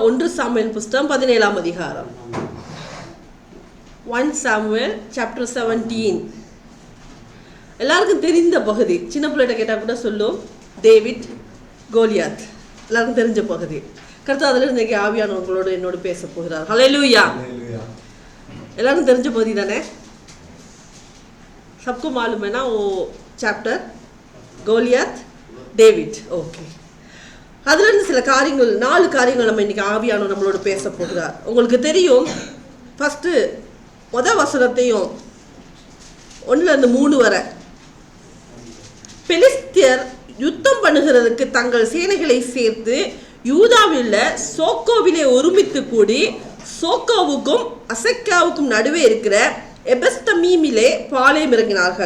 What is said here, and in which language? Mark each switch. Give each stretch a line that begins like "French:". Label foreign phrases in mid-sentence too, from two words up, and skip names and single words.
Tamil: 1 சாமுவேல் புஸ்தகம் 17ஆம் அதிகாரம். 1 சாமுவேல் சாப்டர் 17. எல்லாருக்கும் தெரிந்த பகுதி. சின்ன பிள்ளைகிட்ட கேட்டால் கூட சொல்லும், டேவிட் கோலியாத். எல்லாருக்கும் தெரிஞ்ச பகுதி. கர்த்தர் அதில் இன்றைக்கி ஆவியானவங்களோடு என்னோடு பேச போகிறார். ஹல்லேலூயா. எல்லாருக்கும் தெரிஞ்ச பகுதி தானே?
Hindi: सबको मालूम है ना वो चैप्टर,
Tamil: கோலியாத், டேவிட். ஓகே, அதுலேருந்து சில காரியங்கள், 4 காரியங்கள் நம்ம இன்றைக்கி ஆவியானவர் நம்மளோட பேச போகிறார். உங்களுக்கு தெரியும், ஃபஸ்ட்டு முதல் வசனத்தையும் 1-3 வரை, பெலிஸ்தியர் யுத்தம் பண்ணுகிறதுக்கு தங்கள் சேனைகளை சேர்த்து யூதாவில் சோக்கோவிலே ஒருமித்து கூடி சோக்கோவுக்கும் அசெக்காவுக்கும் நடுவே இருக்கிற எபெஸ்தமீமிலே பாளையம் இறங்கினார்கள்.